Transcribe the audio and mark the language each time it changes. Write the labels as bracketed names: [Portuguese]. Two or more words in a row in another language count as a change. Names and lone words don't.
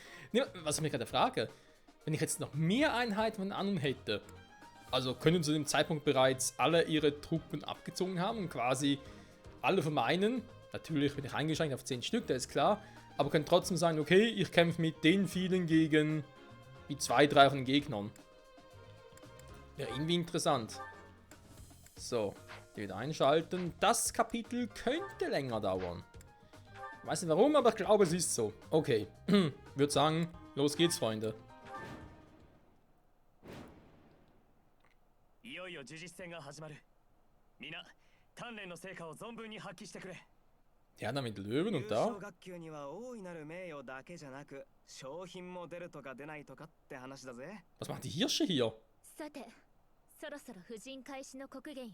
[German] Nee, was ich mich gerade frage, wenn ich jetzt noch mehr Einheiten von anderen hätte, also können zu dem Zeitpunkt bereits alle ihre Truppen abgezogen haben und quasi alle von meinen, natürlich bin ich eingeschränkt auf 10 Stück, das ist klar, aber können trotzdem sagen, okay, ich kämpfe mit den vielen gegen die 2, 3 von den Gegnern. Ja, irgendwie interessant. So, die wieder einschalten. Das Kapitel könnte länger dauern. Ich weiß nicht warum, aber ich glaube, es ist so. Okay, würde sagen, los geht's, Freunde. [Japanese] いよいよ呪術戦が始まる。みんな鍛錬の成果を存分に発揮してくれ。 [German] Ja, da mit Löwen [Japanese] 優 [German] und [Japanese] 勝 [German] da. [Japanese] 学級には大いなる名誉だけじゃなく商品も出るとか出ないとかって話だぜ。 [German] Was macht die Hirsche hier? [Japanese] さて、そろそろ婦人開始の刻限よ。